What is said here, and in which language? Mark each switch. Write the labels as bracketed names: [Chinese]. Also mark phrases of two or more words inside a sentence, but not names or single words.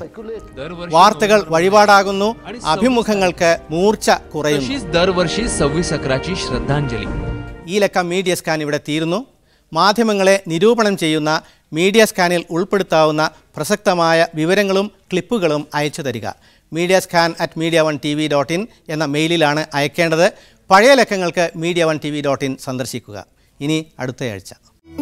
[Malayalam] വാർത്തകൾ വഴിപാടാകുന്നു, അഭിമുഖങ്ങൾക്ക് മൂർച്ച കുറയുന്നു. ഈ ലക്കം മീഡിയ സ്കാൻ ഇവിടെ തീരുന്നു. മാധ്യമങ്ങളെ നിരൂപണം ചെയ്യുന്ന മീഡിയ സ്കാനിൽ ഉൾപ്പെടുത്താവുന്ന പ്രസക്തമായ വിവരങ്ങളും ക്ലിപ്പുകളും അയച്ചു തരിക. media1tv.in എന്ന മെയിലിലാണ് അയക്കേണ്ടത്. പഴയ ലക്കങ്ങൾക്ക് media1tv.in സന്ദർശിക്കുക. ഇനി അടുത്തയാഴ്ച.